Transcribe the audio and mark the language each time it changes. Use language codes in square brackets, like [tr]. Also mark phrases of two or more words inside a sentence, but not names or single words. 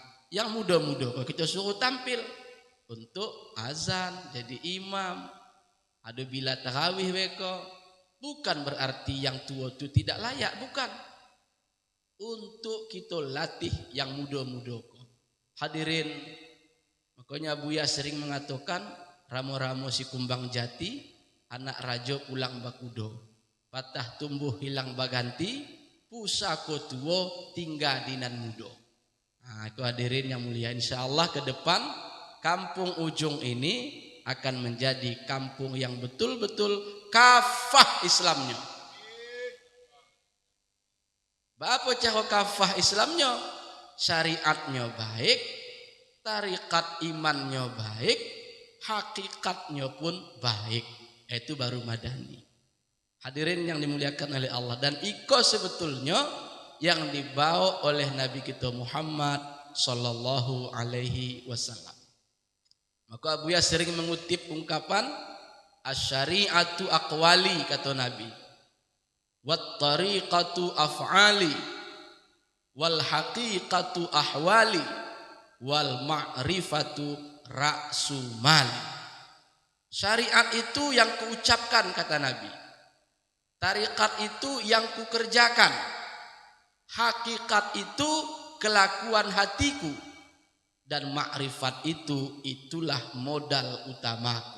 [id] Yang muda-muda kalau kita suruh tampil untuk azan, jadi imam, ada bila tarawih mereka. Bukan berarti yang tua itu tidak layak, bukan. Untuk kita latih yang muda-muda. Hadirin, makanya Buya sering mengatakan, [min] ramo-ramo si kumbang jati, anak raja pulang bakudo. Patah tumbuh hilang baganti, pusako tua tinggal dinan muda. [id] Nah, itu hadirin yang mulia, insyaallah ke depan kampung Ujung ini akan menjadi kampung yang betul-betul kafah Islamnya. Apa cara kafah Islamnya? Syariatnya baik, tarikat imannya baik, hakikatnya pun baik. Itu baru madani. Hadirin yang dimuliakan oleh Allah, dan iko sebetulnya yang dibawa oleh Nabi kita Muhammad [ar] صلى الله عليه وسلم. [id] Maka Abuya sering mengutip ungkapan [ar] الشريعة أقوالي, [id] kata Nabi, [ar] والطريقة أفعالي والحقيقة أحوالي والمعرفة رأس مالي. [id] Syariat itu yang kuucapkan, kata Nabi. Tarikat itu yang kukerjakan. Hakikat itu kelakuan hatiku, dan makrifat itu itulah modal utamaku.